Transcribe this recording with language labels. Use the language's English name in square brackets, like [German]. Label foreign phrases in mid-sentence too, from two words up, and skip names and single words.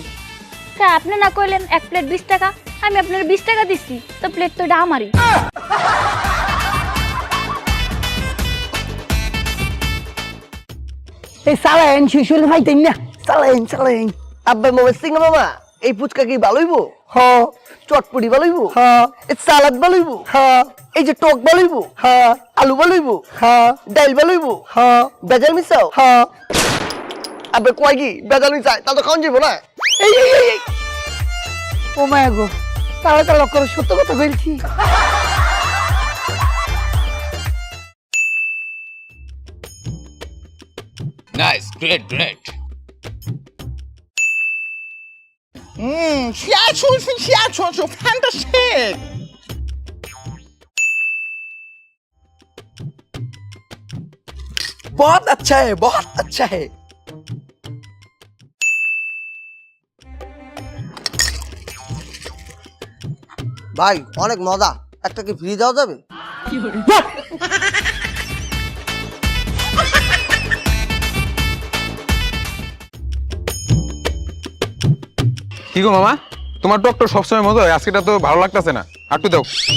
[Bangla] আপনি না কইলেন 1 প্লেট 20 টাকা, আমি আপনার 20 টাকা দিচ্ছি, তো প্লেট তো এটা আমারই। এই চালাইন শিশুর ভাইতেন না, চালাইন চালাইন। আব্বা মামা সিং না মামা, এই ফুচকা কি ভালোইবো? হ চটপটি ভালোইবো? হ এই সালাদ ভালোইবো? হ এই যে টক ভালোইবো? হ আলু ভালোইবো? হ ডাইল ভালোইবো? হ বেজাল মিশাও? হ। আব্বা কয় কি বেজাল মিশাই, তা তো খাওয়ান যাবো না। এই এই এই এই। ও মায়া গো, তাহলে তো লক্ষ্য করে সত্য কথা বলছি। [English] nice, great great. fantastic. [Hindi] बहुत अच्छा है, बहुत अच्छा है। [Bangla] ভাই অনেক মজা, একটা কি ফ্রি দেওয়া যাবে? কি গো মামা, তোমার টক তো সবসময় মজা হয়, আজকেটা তো ভালো লাগতেছে না, আটটু দাও।